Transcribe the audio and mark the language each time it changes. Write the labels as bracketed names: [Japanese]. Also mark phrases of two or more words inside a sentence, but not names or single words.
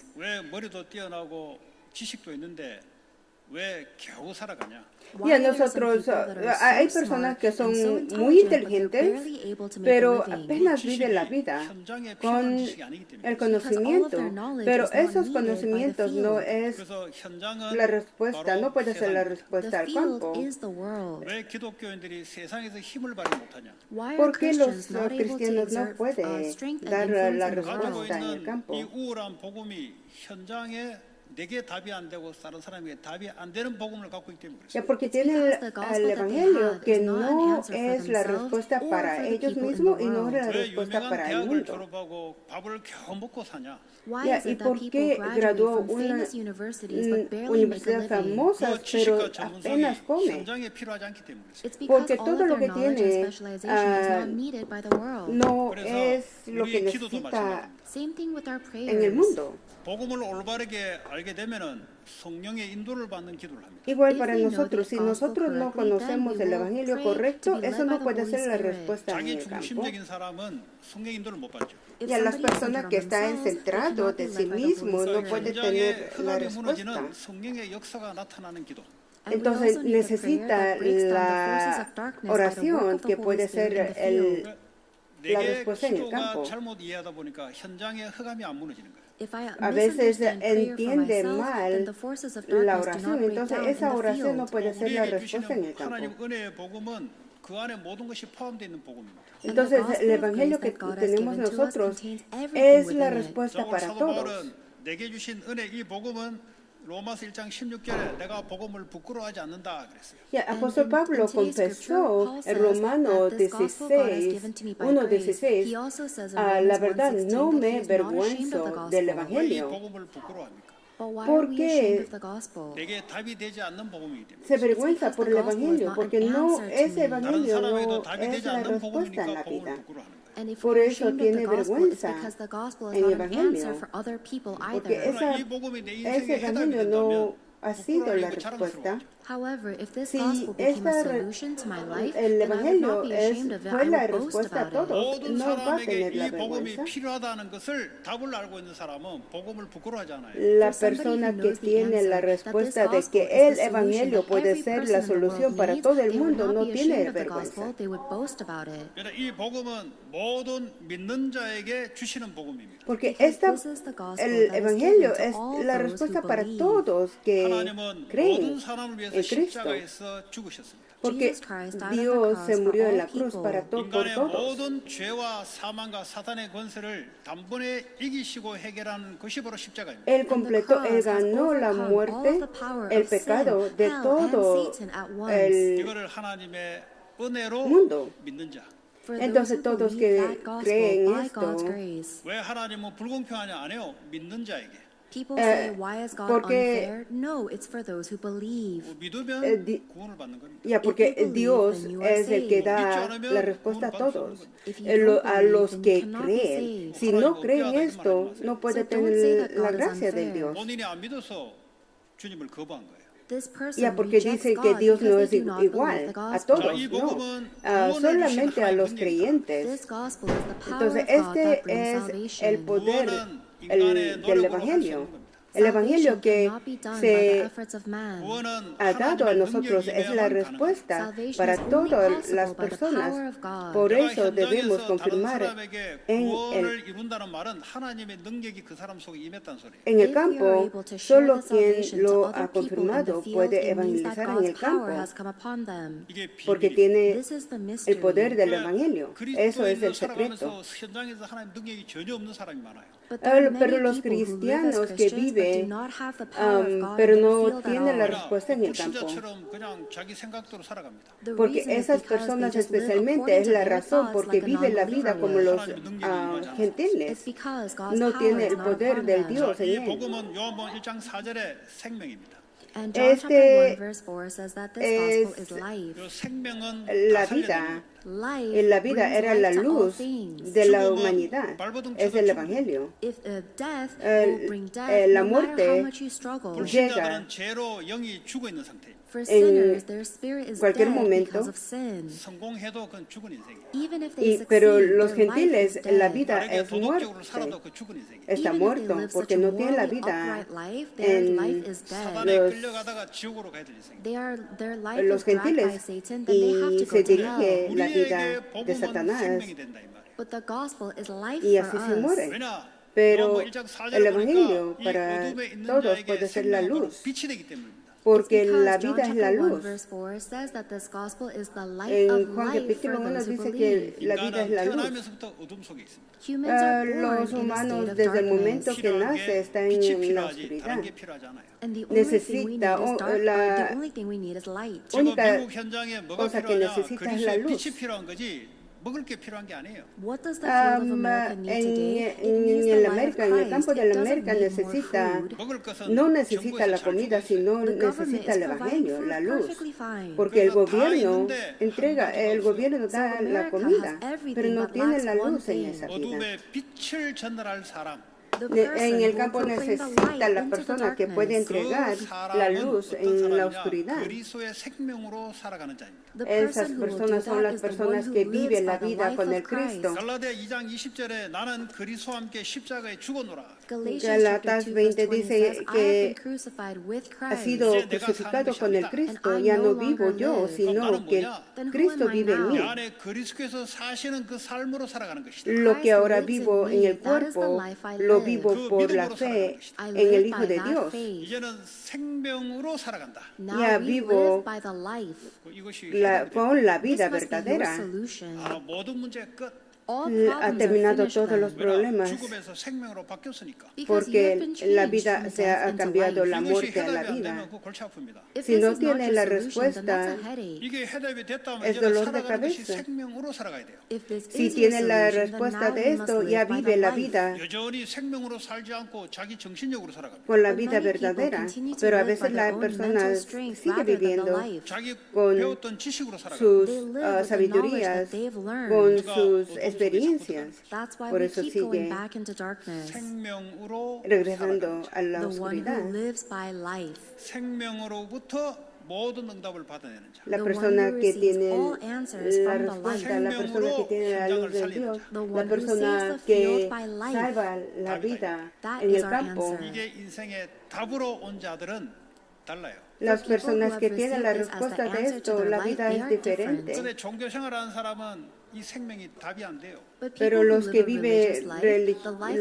[Korean] 왜 머리도 뛰어나고 지식도 있는데 왜 겨우 살아가냐? [Spanish] Y a nosotros, hay personas que son muy inteligentes, pero apenas viven la vida [Korean] 현장에 [Spanish] con [Korean] 필요한 지식이 아니기 때문에. [Spanish] el conocimiento, pero esos conocimientos no es [Korean] 그래서 현장은 [Spanish] la respuesta, [Korean] 바로 [Spanish] no puede ser la [Korean] 세상입니다. [Spanish] respuesta [English] The [Spanish] al [English] field [Spanish] campo. [English] is the world. [Korean] 왜 기독교인들이 세상에서 힘을 발휘 못하냐? [English] Why are [Spanish] ¿Por qué los [English] Christians not able to [Spanish] cristianos no [English] exert [Spanish] pueden [English] strength and [Spanish] dar [English] influence [Spanish] la [English] in the [Korean] 가지고 [English] world? [Spanish] respuesta en el [Korean] 있는 [Spanish] campo? [Korean] 이 우월한 복음이 현장에 내게 답이 안 되고 다른 사람에게 답이 안 되는 복음을 갖고 있기 때문에 [Spanish] Ya [Korean] 그렇습니다. [Spanish] porque tienen el Evangelio que no es la respuesta para ellos mismos y no es la [Korean] 왜 [Spanish] respuesta [Korean] 유명한 [Spanish] para el [Korean] 대학을 [Spanish] mundo. [Korean] 졸업하고 밥을 겨우 먹고 사냐? [English] Why [Spanish] Ya, [English] is [Spanish] ¿y [English] it [Spanish] por [English] that people [Spanish] qué [English] graduate [Spanish] graduó [English] from [Spanish] una [English] famous universities but barely make a [Spanish] universidades [English] living? [Spanish] famosas, [Korean] 그 [Spanish] pero [Korean] 지식과 전문성이 [Spanish] apenas come? [Korean] 현장에 필요하지 않기 때문에 그렇습니다. [English] It's because [Spanish] Porque [English] all [Spanish] todo [English] of [Spanish] lo [English] their [Spanish] que [English] knowledge and [Spanish] tiene, [English] specialization is not needed by the world. [Spanish] No [Korean] 그래서 [Spanish] es lo que [Korean] 우리의 기도도 [Spanish] necesita [Korean] 마찬가지입니다. [English] Same thing with our [Spanish] en el [English] prayers. [Spanish] mundo. [Korean] 복음을 올바르게 알게 되면은 성령의 인도를 받는 기도를 합니다. [Spanish] Igual [English] If [Spanish] para [English] we know [Spanish] nosotros, [English] the [Spanish] si [English] gospel [Spanish] nosotros no [English] correctly, then [Spanish] conocemos [English] we [Spanish] el [English] will [Spanish] Evangelio [English] pray [Spanish] correcto, [English] to be [Spanish] eso [English] led by [Spanish] no [English] the [Spanish] puede [English] Holy [Spanish] ser la [English] Spirit. [Spanish] respuesta en [Korean] 자기 [Spanish] el campo. [Korean] 중심적인 사람은 성령 인도를 못 받죠. [English] If [Spanish] Y a las [English] somebody is [Spanish] personas [English] centered [Spanish] que [English] on [Spanish] está [English] themselves, they [Spanish] centrado [English] cannot be [Spanish] de sí [English] led by the Holy [Spanish] mismo no [English] Spirit. [Spanish] puede [Korean] 현장에 [Spanish] tener la [Korean] 흑암이 [Spanish] respuesta. [Korean] 무너지는 성령의 역사가 나타나는 기도. [Spanish] Entonces necesita la oración que puede ser la [Korean] 내게 [Spanish] respuesta en el [Korean] 기도가 [Spanish] campo. [Korean] 잘못 이해하다 보니까 현장의 흑암이 안 무너지는 거예요. [Spanish] A veces entiende mal la oración, entonces esa oración no puede ser la [Korean] 우리에게 [Spanish] respuesta en el [Korean] 주시는 하나님 [Spanish] campo. [Korean] 은혜의 복음은 그 안에 모든 것이 포함되어 있는 복음입니다. [Spanish] Entonces el evangelio que tenemos nosotros es la respuesta para [Korean] 사도 [Spanish] todos. [Korean] 바울은 내게 주신 은혜 이 복음은 로마서 1장 16절에 내가 복음을 부끄러워하지 않는다 그랬어요. [Spanish] Y el apóstol Pablo confesó en Romanos 16, 1:16, la verdad no me avergüenzo del [Korean] 왜 이 [Spanish] evangelio. [Korean] 복음을 부끄러워합니까? [Spanish] Porque [Korean] 내게 답이 되지 않는 복음이기 때문에. [Spanish] se avergüenza por el evangelio, porque no, ese [Korean] 다른 [Spanish] evangelio [Korean] 사람에게도 [Spanish] no [Korean] 답이 [Spanish] es [Korean] 되지 [Spanish] la [Korean] 않는 [Spanish] respuesta en [Korean] 복음이니까 [Spanish] la [Korean] 복음을 [Spanish] vida. [Korean] 부끄러워하는 거예요. [Spanish] Por eso tiene vergüenza en el evangelio, porque [Korean] 이 복음이 내 [Spanish] ese [Korean] 인생의 해답이 [Spanish] evangelio [Korean] 된다면 [Spanish] no ha sido la [Korean] 부끄러워하고 [Spanish] respuesta. [English] However, if this [Spanish] Si [English] gospel became a [Spanish] esta, [English] solution to my life, [Spanish] el [English] then I would not [Spanish] evangelio [English] be ashamed of it. [Spanish] fue [English] I [Spanish] la [English] would boast [Spanish] respuesta a [English] about it. [Spanish] todos, [Korean] 모든 [Spanish] no va a [Korean] 사람에게 [Spanish] tener la [Korean] 이 복음이 [Spanish] vergüenza. [Korean] 필요하다는 것을 답을 알고 있는 사람은 복음을 부끄러워하지 않아요. [Spanish] La persona que tiene la respuesta de que el evangelio puede ser la solución para todo el mundo no tiene vergüenza. [Korean] 그러나 이 복음은 모든 믿는 자에게 주시는 복음입니다. [Spanish] Porque el evangelio es la respuesta para todos que [Korean] 하나님은 [Spanish] creen [Korean] 모든 사람을 위해서 [Spanish] en Cristo. [Korean] 십자가에서 죽으셨습니다. [Spanish] Porque Dios se murió en la cruz para por [Korean] 인간의 [Spanish] todos. [Korean] 모든 죄와 사망과 사탄의 권세를 단번에 이기시고 해결하는 것이 바로 십자가입니다. [Spanish] Él completó, Él ganó la muerte, el pecado de todo el [Korean] 이거를 하나님의 은혜로 [Spanish] mundo. [Korean] 믿는 자. [Spanish] Entonces todos que creen esto, [Korean] 왜 하나님은 불공평하냐 안 해요? 믿는 자에게. [English] People say, why is God [Spanish] porque- [English] unfair? No, it's for those who believe. [Korean] 믿으면 구원을 받는 겁니다. [Spanish] ya porque Dios es el que da la respuesta a todos, a los que creen. Si no creen esto, no puede tener la gracia de Dios. [Korean] 본인이 안 믿어서 주님을 거부한 거예요. [English] This person [Spanish] Ya porque [English] rejects [Spanish] dicen que [English] God [Spanish] Dios no [English] because [Spanish] es [English] they do not [Spanish] igual [English] believe the [Spanish] a [English] gospel. [Spanish] todos, [Korean] 이 [Spanish] no, [Korean] 복음은 구원을 [Spanish] solamente a [Korean] 주시는 [Spanish] los [Korean] 하나님의 [Spanish] creyentes. [English] This gospel is the power [Spanish] Entonces [English] of God [Spanish] este [English] that brings [Spanish] es [English] salvation. [Spanish] el poder [Korean] 구원은 인간의 [Spanish] del [Korean] 노력으로 할수 [Spanish] evangelio. [Korean] 없는 겁니다. [Spanish] El evangelio que [English] cannot be done by the [Spanish] se [English] efforts of man. [Korean] 구원은 [Spanish] ha dado a [Korean] 하나님의 [Spanish] nosotros [Korean] 능력이 [Spanish] es la [Korean] 임해야만 가능합니다. [Spanish] respuesta [English] Salvation [Spanish] para [English] is only [Spanish] todas [English] possible [Spanish] las [English] by the [Spanish] personas. [English] power of God. [Spanish] Por [Korean] 내가 [Spanish] eso debemos [Korean] 현장에서 다른 [Spanish] confirmar [Korean] 사람에게 [Spanish] en [Korean] 구원을 이룬다는 말은 하나님의 능력이 그 사람 속에 임했다는 소리예요. [Spanish] En el [English] If we are [Spanish] campo, [English] able to share [Spanish] solo [English] the [Spanish] quien [English] salvation to [Spanish] lo [English] other [Spanish] ha [English] people in the [Spanish] confirmado [English] field, [Spanish] puede [English] it means that [Spanish] evangelizar en [English] God's [Spanish] el [English] power [Spanish] campo, [English] has come upon them. [Korean] 이게 [Spanish] porque [Korean] 비밀이에요. [Spanish] tiene [English] This is the mystery. [Spanish] el poder del evangelio. Eso es [Korean] 그리스도인으로 [Spanish] el secreto. [Korean] 살아가면서 현장에서 하나님 능력이 전혀 없는 사람이 많아요. [English] But there are [Spanish] Pero [English] many [Spanish] los [English] people who live as [Spanish] cristianos que [English] Christians but do [Spanish] viven, [English] not have the power of God [Spanish] pero [English] in their [Spanish] no [English] field at [Spanish] tienen la [English] all. [Spanish] respuesta en el campo. [Korean] 불신자처럼 그냥 자기 생각대로 살아갑니다. [English] The [Spanish] Porque [English] reason is [Spanish] esas [English] because they [Spanish] personas [English] just live [Spanish] especialmente [English] according [Spanish] es [English] to [Spanish] la [English] their [Spanish] razón [English] thoughts [Spanish] porque [English] like a [Spanish] viven la [English] non-believer [Spanish] vida como [English] would. [Spanish] los [English] It's [Spanish] gentiles. [English] because God's [Spanish] No [English] power [Spanish] tiene [English] is [Spanish] el [English] not [Spanish] poder [English] upon [Spanish] del [English] them. [Spanish] Dios en [Korean] 이 [Spanish] él. [Korean] 복음은 요한복음 1장 4절의 생명입니다. [English] And John chapter 1 verse 4 says that this gospel is life. [Korean] 그 생명은 [Spanish] La [Korean] 다 [Spanish] vida, [Korean] 살려냅니다. [English] Life [Spanish] la vida [English] brings [Spanish] era [English] life [Spanish] la [English] to all [Spanish] luz [English] things. [Spanish] de la humanidad. Es el evangelio. [English] If death will bring death, [Spanish] la [English] no matter [Spanish] muerte [English] how much you struggle. [Korean] 불신자들은 죄로 영이 죽어 있는 상태입니다. [English] For sinners, their spirit is [Spanish] cualquier [English] dead [Spanish] momento, [English] because of sin. [Korean] 성공해도 그건 죽은 인생이에요. [English] Even if they [Spanish] Pero [English] succeed, [Spanish] los [English] their life is [Spanish] gentiles, la [English] dead. [Spanish] vida [Korean] 다르게 [Spanish] es [Korean] 도덕적으로 [Spanish] muerte. [Korean] 살아도 그 죽은 인생이에요. [Spanish] Está [English] Even if they [Spanish] muerto [English] live such [Spanish] porque [English] a [Spanish] no tiene la [English] morally [Spanish] vida [English] upright life, their [Spanish] en [English] life is dead. [Korean] 사단에 [Spanish] los- [Korean] 끌려가다가 지옥으로 가야 될 인생이에요. [English] Their life [Spanish] los [English] is dragged by [Spanish] gentiles [English] Satan, then they have [Spanish] y [English] to [Spanish] se [English] go to hell. [Spanish] dirige la vida [Korean] 우리에게 [Spanish] de [Korean] 복음은 [Spanish] Satanás [Korean] 생명이 된다 이 말이에요. [English] But the gospel is life [Spanish] y [English] for [Spanish] así se [English] us. [Spanish] muere. [Korean] 왜냐? [Spanish] Pero [Korean] 요한복음 1장 4절에 [Spanish] el [Korean] 보니까 [Spanish] evangelio [Korean] 이 [Spanish] para [Korean] 어둠에 있는 [Spanish] todos [Korean] 자에게 [Spanish] puede ser la [Korean] 생명은 바로 [Spanish] luz, [Korean] 빛이 되기 때문입니다. [Spanish] porque [English] It's because [Spanish] la [English] John [Spanish] vida es la [English] chapter 1 [Spanish] luz. [English] verse 4 says that this gospel is the light [Spanish] En [English] of [Spanish] Juan [English] life [Spanish] capítulo [English] for [Spanish] 1 [English] those who [Spanish] dice [English] believe. [Spanish] que la vida es [Korean] 인간은 [Spanish] la luz. [Korean] 태어나면서부터 어둠 속에 있습니다. [English] Humans are born [Spanish] Los [English] in a [Spanish] humanos [English] state of [Spanish] desde el [English] darkness. [Spanish] momento que [Korean] 필요한 [Spanish] nace [Korean] 게 [Spanish] está [Korean] 빛이 [Spanish] en la [Korean] 필요하지 [Spanish] oscuridad. [Korean] 다른 게 필요하지 않아요. [English] And the only thing we need [Spanish] Necesita [English] is dark, [Spanish] la [English] the only thing we need is light. [Korean] 지금 [Spanish] única [Korean] 미국 현장에 뭐가 [Spanish] cosa que [Korean] 필요하냐? [Spanish] necesita es la [Korean] 그리스도의 [Spanish] luz. [Korean] 빛이 필요한 거지 먹을 게 필요한 게 아니에요. [English] What does the field of America need today? It needs the [Spanish] en [English] light of [Spanish] América, en el [English] Christ. [Spanish] campo de [English] It [Spanish] la [English] doesn't [Spanish] América [English] need more [Spanish] necesita, [English] food. [Korean] 먹을 것은 [Spanish] no necesita [Korean] 정부에서 [Spanish] la [Korean] 잘 [Spanish] comida, [Korean] 주고 있어요. [Spanish] sino [English] The government [Spanish] necesita [English] is [Spanish] el [English] providing [Spanish] evangelio, [English] food [Spanish] la luz. [English] perfectly fine. [Spanish] Porque el [Korean] 그래서 다 [Spanish] gobierno [Korean] 있는데 [Spanish] entrega, [Korean] 한 [Spanish] el [Korean] 가지도 [Spanish] gobierno da la [English] America [Spanish] comida, [English] has everything [Spanish] pero no [English] but [Spanish] tiene [English] lacks [Spanish] la [English] one [Spanish] luz en [English] thing. [Spanish] esa vida. [Korean] 어둠에 빛을 전달할 사람 [English] The [Spanish] En [English] person [Spanish] el [English] who [Spanish] campo [English] will proclaim the [Spanish] necesita [English] light [Spanish] la [English] into the [Spanish] persona que puede [English] darkness. [Spanish] entregar [Korean] 그 [Spanish] la [Korean] 사람은 [Spanish] luz [Korean] 어떤 [Spanish] en la [Korean] 사람이냐? [Spanish] oscuridad. [Korean] 그리스도의 생명으로 살아가는 자입니다. [English] The [Spanish] Esas [English] person who will do [Spanish] personas son [English] that [Spanish] las [English] is the one [Spanish] personas [English] who [Spanish] que [English] lives [Spanish] viven [English] by [Spanish] la [English] the [Spanish] vida [English] life [Spanish] con [English] of [Spanish] el [English] Christ. [Spanish] Cristo. [Korean] 갈라디아 2장 20절에 나는 그리스도와 함께 십자가에 죽었노라. [Spanish] Gálatas 20 dice que ha sido [Korean] 이제 내가 [Spanish] crucificado [Korean] 사는 [Spanish] con el [Korean] 것이 [Spanish] Cristo. [Korean] 아니다. [Spanish] Ya [English] And I [Spanish] no [English] no [Spanish] vivo [English] longer [Spanish] yo, [English] live. [Spanish] sino [Korean] 그럼 [Spanish] que [Korean] 나는 [English] Then who [Spanish] Cristo [English] am I [Spanish] vive en [English] now? [Spanish] mí. [Korean] 내 안에 그리스도께서 사시는 그 삶으로 살아가는 것이다. [Spanish] Lo que [English] Christ [Spanish] ahora [English] lives in [Spanish] vivo en [English] me. [Spanish] el [English] That is the [Spanish] cuerpo, [English] life I [Spanish] lo [English] live. [Spanish] vivo [Korean] 그 [Spanish] por la [Korean] 믿음으로 [Spanish] fe [Korean] 살아가는 것이다. [English] I [Spanish] en el [English] live [Spanish] Hijo [English] by [Spanish] de [English] that [Spanish] Dios. [English] faith. [Korean] 이제는 생명으로 살아간다. [English] Now [Spanish] Ya [English] we [Spanish] vivo [English] live by the life. [Korean] 이것이 [Spanish] Con la [English] This [Spanish] vida [English] must be your [Spanish] verdadera. [English] solution. [Korean] 모든 문제 끝. [English] All [Spanish] Ha [English] problems are [Spanish] terminado [English] finished [Spanish] todos los [English] then. [Korean] 왜냐? [Spanish] problemas [Korean] 죽음에서 생명으로 바뀌었으니까. [English] Because you have [Spanish] porque [English] been [Spanish] la [English] changed [Spanish] vida [English] from [Spanish] se [English] death [Spanish] ha [English] into [Spanish] cambiado [English] life. [Spanish] la [Korean] 이것이 [Spanish] muerte a la [Korean] 해답이 안 [Spanish] vida. [Korean] 되면 그 골치 아픕니다. [English] If [Spanish] Si [English] this [Spanish] no [English] is not [Spanish] tiene [English] your [Spanish] la [English] solution, then that's a [Spanish] respuesta, [English] headache. [Korean] 이게 해답이 됐다면 [Spanish] es [Korean] 이제는 [Spanish] dolor de [Korean] 살아가는 것이 [Spanish] cabeza. [Korean] 생명으로 살아가야 돼요. [English] If this [Spanish] Si [English] is your [Spanish] tiene la [English] solution, then [Spanish] respuesta [English] now [Spanish] de [English] we must [Spanish] esto, ya [English] live by [Spanish] vive [English] the [Spanish] la [English] life. [Spanish] vida [Korean] 여전히 생명으로 살지 않고 자기 정신력으로 살아갑니다. [Spanish] con la [English] But [Spanish] vida [English] many people [Spanish] verdadera, [English] continue to [Spanish] pero a [English] live [Spanish] veces [English] by their [Spanish] la [English] own [Spanish] persona [English] mental strength [Spanish] sigue [English] rather than the [Spanish] viviendo [English] life. [Korean] 자기 [Spanish] con [Korean] 배웠던 지식으로 살아갑니다. [Spanish] sus [English] They live with the knowledge [Spanish] sabidurías, [English] that they've learned. [Spanish] con [Korean] 그러니까 [Spanish] sus [Korean] 어둠 속에 [Spanish] experiencias. [English] That's why [Spanish] Por [English] we [Spanish] eso [English] keep going [Spanish] sigue [English] back into darkness. [Korean] 생명으로 [Spanish] regresando [Korean] 살아가는 [Spanish] a la [English] The one who [Spanish] oscuridad. [English] lives by life. [Korean] 생명으로부터 모든 응답을 받아내는 자. [Spanish] La [English] The [Spanish] persona [English] one who [Spanish] que [English] receives [Spanish] tiene [English] all answers [Spanish] la [English] from the [Spanish] respuesta, la [English] life. [Spanish] persona que tiene la luz de Dios, [English] The [Spanish] la [English] one who [Spanish] persona [English] saves the [Spanish] que [English] field by life. [Spanish] salva la vida [English] That [Spanish] en [English] is [Spanish] el [English] our [Spanish] campo. [English] answer. [Korean] 이게 인생의 답으로 온 자들은 달라요. [Spanish] Las [English] For people [Spanish] personas [English] who [Spanish] que [English] have [Spanish] tienen la [English] received this as [Spanish] respuesta [English] the [Spanish] de [English] answer to [Spanish] esto, [English] their [Spanish] la [English] life, [Spanish] vida [English] they [Spanish] es [English] are different. [Spanish] diferente. [Korean] 근데 종교 생활하는 사람은 이 생명이 답이 안 돼요. [English] But [Spanish] Pero [English] people who [Spanish] los [English] live [Spanish] que [English] a religious [Spanish] viven [English] life, the life